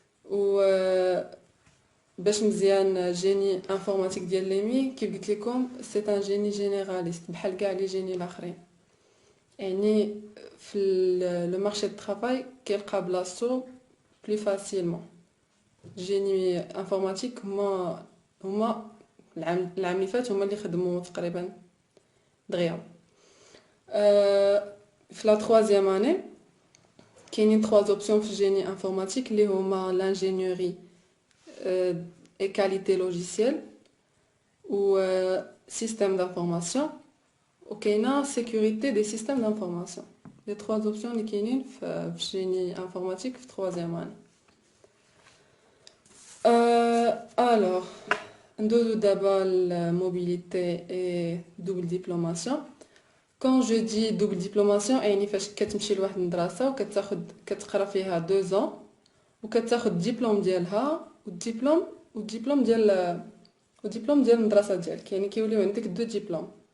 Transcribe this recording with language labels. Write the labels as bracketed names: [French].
[Arabic] و باش مزيان جيني انفورماتيك ديال ليمي كيف قلت لكم سي ان جيني جينيراليست بحال كاع لي جيني الاخرين، يعني في لو مارشي دو طرافاي كيلقى بلاصتو بلي فاسيلمون. جيني انفورماتيك هما العام اللي فات هما اللي خدموا تقريبا دغيا. في [French] لا troisième année [Arabic] كاينين 3 اوبسيون في الجيني انفورماتيك اللي هما [French] l'ingénierie et qualité logicielle ou système d'information ou [Arabic] كاينه [French] sécurité des systèmes d'information. Les 3 options [Arabic] اللي كاينين في [French] génie informatique في 3e année. Alors [Arabic] ندوزو دابا الموبيليتي [French] et double diplomation. Quand je dis double diplomation [Arabic] يعني فاش كتمشي لواحد المدرسه كتقرا فيها [French] 2 ans [Arabic] وكتاخد الدبلوم ديالها والدبلوم ديال المدرسه ديالك، يعني كيوليو عندك 2 دبلوم.